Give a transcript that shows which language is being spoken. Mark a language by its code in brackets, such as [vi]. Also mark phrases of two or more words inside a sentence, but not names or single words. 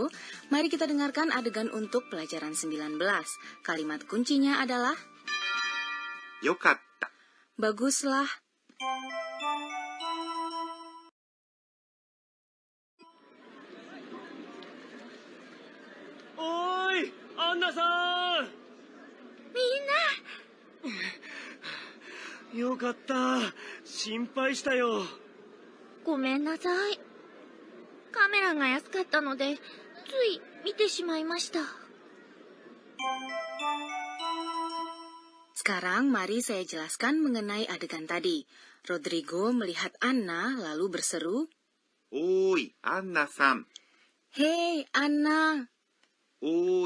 [id] Mari kita dengarkan adegan untuk pelajaran 19. Kalimat kuncinya adalah [ja] Yokatta. [id] Baguslah. [ja] Oi, Anna-san! Mina! よかった。心配したよ。ごめんなさい。カメラが安かったので、つい見てしまいました。 [id] Sekarang mari saya jelaskan mengenai adegan tadi. Rodrigo melihat Anna lalu berseru, [ja] Oi, Anna-san. [id] Hei, Anna! [ja] Oi,